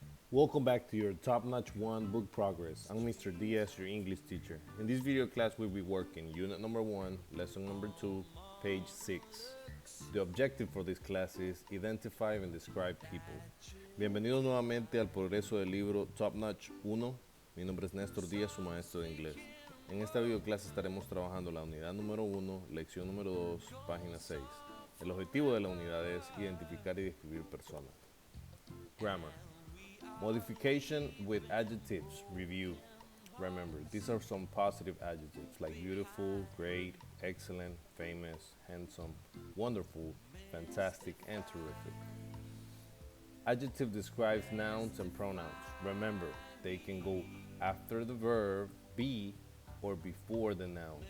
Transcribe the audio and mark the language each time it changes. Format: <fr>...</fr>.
<en>Welcome back to your top-notch 1 book progress. I'm Mr. Diaz, your English teacher. In this video class, we'll be working unit number 1, lesson number 2, page 6. The objective for this class is identify and describe people.</en> <es>Bienvenidos nuevamente al progreso del libro Top Notch 1. Mi nombre es Néstor Díaz, su maestro de inglés. En esta video clase estaremos trabajando la unidad número 1, lección número 2, página 6. El objetivo de la unidad es identificar y describir personas.</es> <en>Grammar. Modification with adjectives. Review. Remember, these are some positive adjectives like beautiful, great, excellent, famous, handsome, wonderful, fantastic, and terrific. Adjective describes nouns and pronouns. Remember, they can go after the verb be or before the noun.</en>